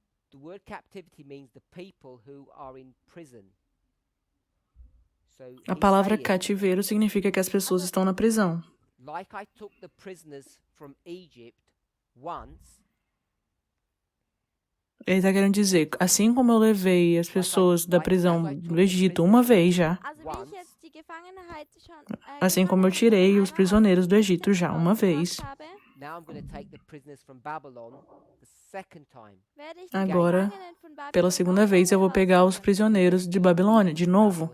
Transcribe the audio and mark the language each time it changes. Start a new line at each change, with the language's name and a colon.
English: The word captivity means the people who are in prison. So
Portuguese: A
English: he's
Portuguese: palavra
English: saying,
Portuguese: cativeiro significa que as pessoas estão na prisão.
English: like I took the prisoners from Egypt once,
Portuguese: Ele está querendo dizer, assim como eu levei as pessoas da prisão do Egito uma vez já,
German: Also wie ich jetzt die Gefangenheit schon,
Portuguese: assim como eu tirei os prisioneiros do Egito já uma vez,
English: now I'm going to take the prisoners from Babylon the second time.
Portuguese: agora, pela segunda vez, eu vou pegar os prisioneiros de Babilônia de novo.